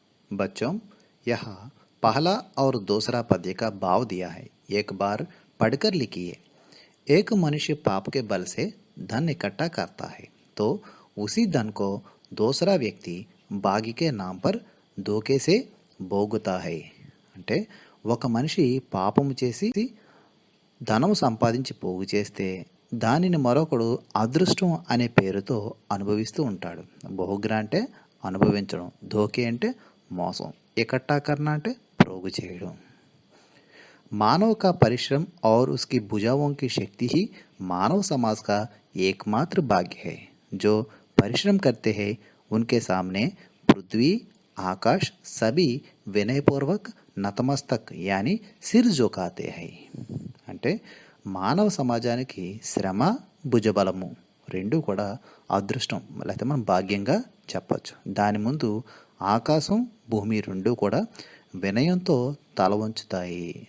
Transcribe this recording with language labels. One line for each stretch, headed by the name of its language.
Hindi: बच्चों, यहाँ पहला और दूसरा पद्य का भाव दिया है, एक बार पढ़कर लिखिए. एक मनुष्य पाप के बल से धन इकट्ठा करता है तो उसी धन को दूसरा व्यक्ति भाग्य के नाम पर धोखे से భోగుతా है.
Telugu: అంటే ఒక మనిషి పాపము చేసి ధనం సంపాదించి పోగు చేస్తే దానిని మరొకడు అదృష్టం అనే పేరుతో అనుభవిస్తూ ఉంటాడు. భోగ్ర అంటే అనుభవించడం, ధోకే అంటే మోసం, ఇకట్టా కర్ణ అంటే ప్రోగు చేయడం.
Hindi: मानव का परिश्रम और उसकी भुजाओं की शक्ति ही मानव समाज का एकमात्र भाग्य है. जो परिश्रम करते हैं उनके सामने पृथ्वी, आकाश सभी विनयपूर्वक नतमस्तक यानी सिर झुकाते हैं.
Telugu: అంటే మానవ సమాజానికి శ్రమ, భుజబలము రెండు కూడా అదృష్టం లేకపోతే మనం భాగ్యంగా చెప్పచ్చు. దాని ముందు ఆకాశం, భూమి రెండు కూడా వినయంతో తల వంచుతాయి.